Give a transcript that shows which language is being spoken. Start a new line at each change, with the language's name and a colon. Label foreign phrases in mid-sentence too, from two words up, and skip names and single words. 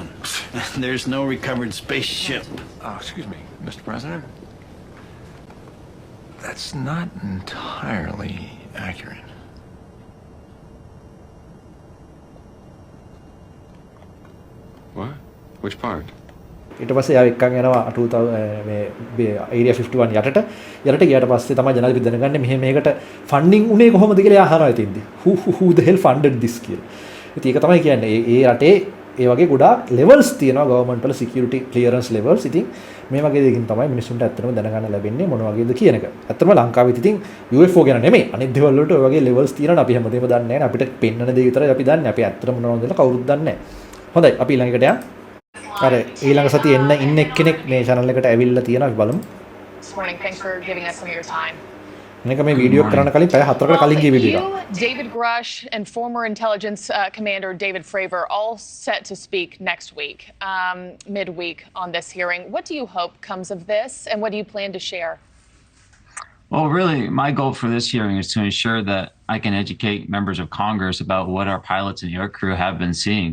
English: There's no recovered spaceship. Excuse me, Mr. President. That's not entirely accurate. What? Which part?
Sinhala: ඊට පස්සේ යා එක්කන් යනවා 2000 මේ ඒරියා 51 යටට ගියාට පස්සේ තමයි ජනාධිපති දැනගන්නේ මෙහෙම මේකට ෆන්ඩින් උනේ කොහොමද කියලා යා අහනවා ඉතින්දී
English: who the hell funded this
Sinhala: කියලා. ඉතින් ඒක තමයි කියන්නේ ඒ රටේ ඒ වගේ ගොඩාක් levels තියෙනවා government වල
English: security clearance levels.
Sinhala: ඉතින් මේ වගේ දෙයකින් තමයි මිනිස්සුන්ට ඇත්තටම දැනගන්න ලැබෙන්නේ මොන වගේද කියන එක. ඇත්තටම ලංකාවෙත් ඉතින් UFO ගැන නෙමෙයි අනිත් දේවල් වලට ඔය වගේ levels තියෙනවා අපි හැමදේම දන්නේ නැහැ. අපිට පෙන්වන දේ විතරයි අපි දන්නේ. අපි ඇත්තටම මොනවද කියලා කවුරුත් දන්නේ නැහැ. හොඳයි අපි ඊළඟට යමු. අර ඊළඟ සතියේ ඉන්න එක්කෙනෙක් මේ channel එකට ඇවිල්ලා තියෙනවා අපි බලමු.
English: This morning, thanks for giving us some of your time.
Sinhala: මේක මේ වීඩියෝ කරන්න කලින් පැය 4කට කලින් ගිය වීඩියෝ එක.
English: David Grush and former intelligence commander David Fravor all set to speak next week, midweek on this hearing. What do you hope comes of this, and what do you plan to share? Well, really, my goal for this hearing is to ensure that I can educate members of Congress about what our pilots and air crew have been seeing.